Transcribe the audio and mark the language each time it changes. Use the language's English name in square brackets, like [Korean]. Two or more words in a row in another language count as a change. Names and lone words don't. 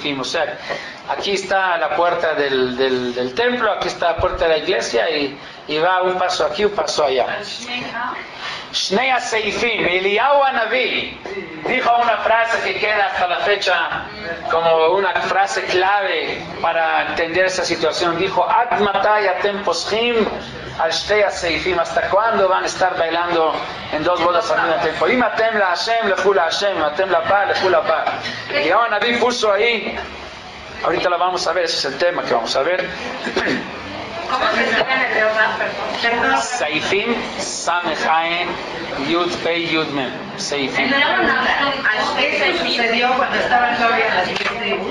[Spanish] O sea, aquí está la puerta del templo, aquí está la puerta de la iglesia y va un paso aquí, un paso allá. [Hebrew] שני סעיפים, [Spanish] Eliyahu Hanaví dijo una frase que queda hasta la fecha como una frase clave para entender esa situación. Dijo: [Hebrew] עד מתי אתם פוסחים על שתי סעיפים, [Spanish] ¿hasta cuándo van a estar bailando en 2 bodas al mismo tiempo? [Hebrew] אם אתם להשם, לכו להשם, אם אתם לבעל, לכו לבעל. [Spanish] Eliyahu Hanaví puso ahí, ahorita lo vamos a ver, ese es el tema que vamos a ver. ¿Cómo se escribe en hebreo? Perdón. [Hebrew] סעיפים, סמך עין, יוד פא יוד מם. [Spanish] Seifim. Este sucedió cuando estaban todavía las 10 tribus.